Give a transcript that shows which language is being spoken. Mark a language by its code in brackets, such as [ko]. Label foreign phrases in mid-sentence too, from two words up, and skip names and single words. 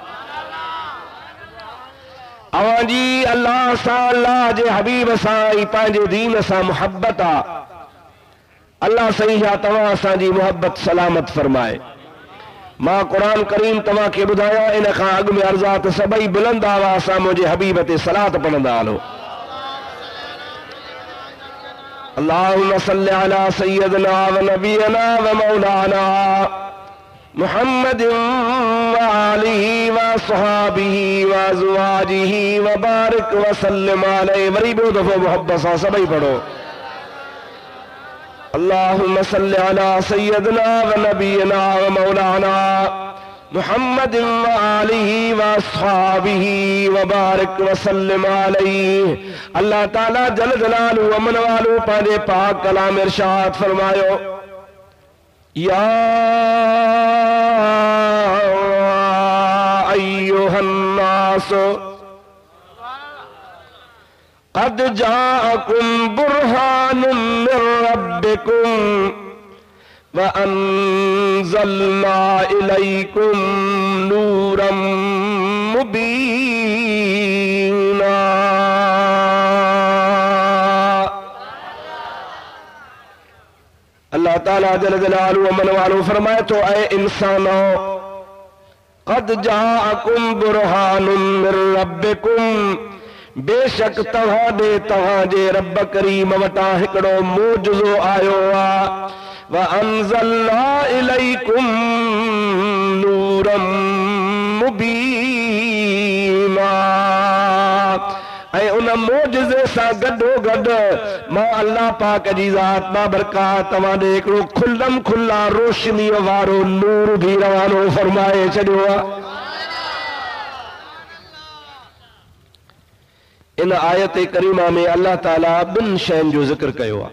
[sd] अव्हां जी अल्लाह सां, अल्लाह जे हबीब सां ऐं पंहिंजे दीन सां मुहबत आहे। अल्लाह सही आहे, तव्हां असांजी मुहबत सलामत फरमाए। मां क़ुरान करीम तव्हां खे ॿुधायां, इन खां अॻु में अर्ज़ आहे त सभई बुलंद आवाज़ सां मुंहिंजे हबीब ते सलात पढ़ंदा हलो। [ar] اللهم صل على سيدنا ونبينا ومولانا محمد وآله وأصحابه وأزواجه وبارك وسلم عليه. [sd] वरी ॿियो दफ़ो मोहब्बत सां सभई पढ़ो। [ar] اللهم صل على سيدنا ونبينا ومولانا محمد وآله وأصحابه وبارك وسلم عليه. [sd] अल्लाह ताला जल जलालु अमन वालू पांजे पाक कलाम इरशाद फरमायो, [ar] يا أيها الناس قد جاءكم برهان من ربكم وأنزلنا إليكم نورا مبينا. [sd] अल्लाह ताला [ar] جل جلاله [sd] अमन वालो फरमाए तो ऐ इंसानो, [ar] قد جاءكم برهان من ربكم, [sd] बेशक तव्हांजे तव्हांजे रब करीम वटां हिकिड़ो मोजज़ो आयो आ। [ar] وأنزلنا إليكم نورا مبينا, [sd] ऐं उन मोजज़े सां गॾो गॾु मां अल्लाह पाक जी ज़ात बाबरकात तव्हां ॾे हिकिड़ो खुल्लम खुल्ला रोशनीअ वारो नूर भी रवानो फरमाए छॾियो आहे। इन आयत करीमा में अल्लाह ताला ॿिनि शयुनि जो ज़िक्र कयो आहे।